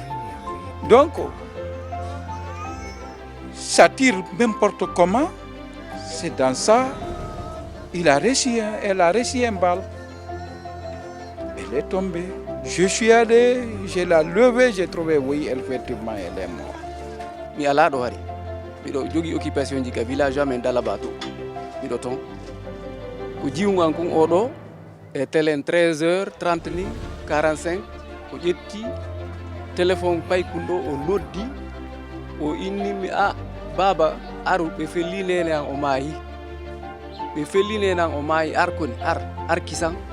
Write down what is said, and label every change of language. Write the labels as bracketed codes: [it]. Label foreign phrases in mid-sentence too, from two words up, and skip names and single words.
[fr] Donc, ça tire n'importe comment. C'est dans ça, elle a reçu un balle. Elle est tombée. Je suis allé, je l'ai levée, j'ai trouvé, oui, effectivement, elle est morte. [ff] Mi ala do hari. Mi do jogi occupation jika village amen dala bato. Mi do ton. Ko jiwngan kun odo e telen 13h30 ni 45 o ƴetti téléphone paykundo o noddi o inni mi baba aru ɓe felli nene an o maayi ɓe felli nene an o maayi ar koni ar kisan